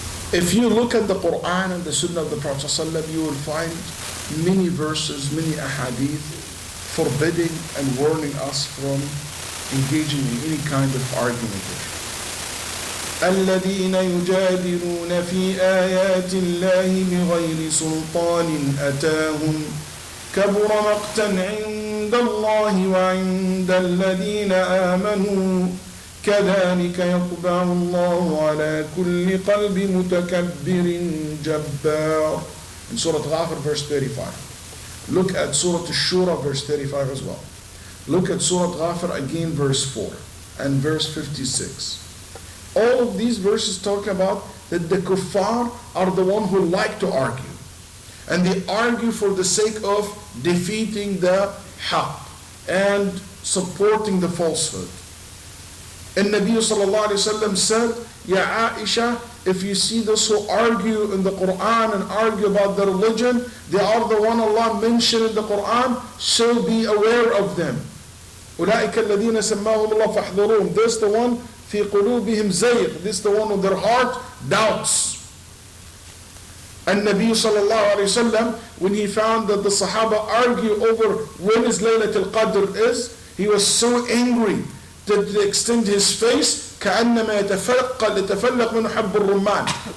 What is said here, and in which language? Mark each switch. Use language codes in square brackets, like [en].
[en] If you look at the Quran and the Sunnah of the Prophet ﷺ, you will find many verses, many ahadith forbidding and warning us from engaging in any kind of argument. [ar] الذين يجادلون في آيات الله بغير سلطان أتاهم كبر مقتا عند الله وعند الذين آمنوا كذلك يطبع الله على كل قلب متكبر جبار. [en] In Surah Ghafir verse 35. Look at Surah Shura verse 35 as well. Look at Surah Ghafir again verse 4 and verse 56. All of these verses talk about that the kuffar are the one who like to argue. And they argue for the sake of defeating the haqq and supporting the falsehood. And Nabi sallallahu alayhi wa sallam said, Ya Aisha, if you see those who argue in the Quran and argue about the religion, they are the one Allah mentioned in the Quran, so be aware of them. [ar] أولئك الذين سماهم الله فاحذرون. [en] This the one [ar] في قلوبهم زيغ. [en] This the one with their heart doubts. And Nabi sallallahu alayhi wa sallam, when he found that the Sahaba argue over when is Laylatul Qadr is, he was so angry to the extent his face [ar] كأنما يتفلق من حب الرمان.